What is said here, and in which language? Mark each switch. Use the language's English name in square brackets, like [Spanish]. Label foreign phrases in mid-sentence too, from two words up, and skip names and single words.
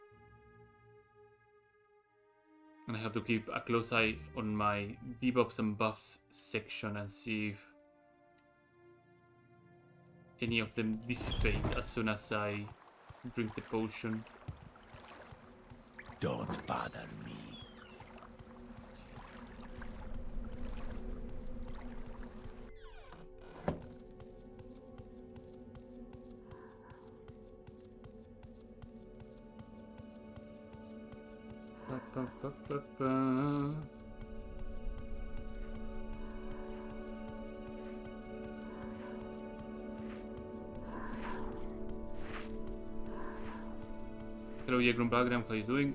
[English] And I have to keep a close eye on my debuffs and buffs section and see if any of them dissipate as soon as I drink the potion. Don't bother me. Pa, pa, pa, pa, pa. Hello, Yegrum Bagram, how you doing?